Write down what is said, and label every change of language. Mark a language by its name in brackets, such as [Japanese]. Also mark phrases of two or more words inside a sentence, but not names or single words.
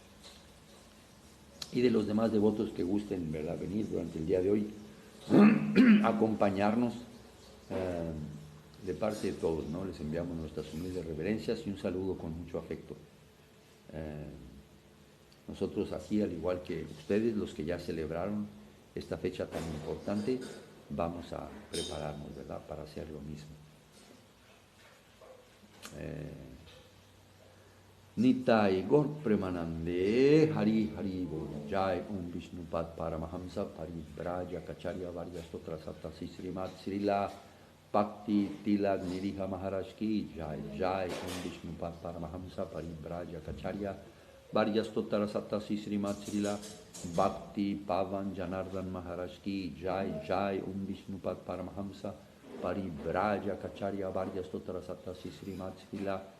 [Spanish] y de los demás devotos que gusten, ¿verdad?, venir durante el día de hoy, acompañarnos, de parte de todos, ¿no? Les enviamos nuestras humildes reverencias y un saludo con mucho afecto. Nosotros aquí, al igual que ustedes, los que ya celebraron esta fecha tan importante, vamos a prepararnos, ¿verdad?, para hacer lo mismo. [Bangla] নিতাই গৌর প্রেমানন্দে হরি হরি বোল জয় বিষ্ণুপাদ পরমহংস পরিব্রাজ কাচার্য বর্য স্তোত্র সত্তাসি শ্রীমদ শ্রীল ভক্তি তিলক নিরীহ মহারাজ কি জয় জয় বিষ্ণুপাদ পরমহংস পরিব্রাজ কাচার্য বর্য স্তোত্র সত্তাসি শ্রীমদ শ্রীল ভক্তি পবন জনার্দন মহারাজ কি জয় জয় বিষ্ণুপাদ পরমহংস পরিব্রাজ কাচার্য বর্য স্তোত্র সত্তাসি শ্রীমদ শ্রীল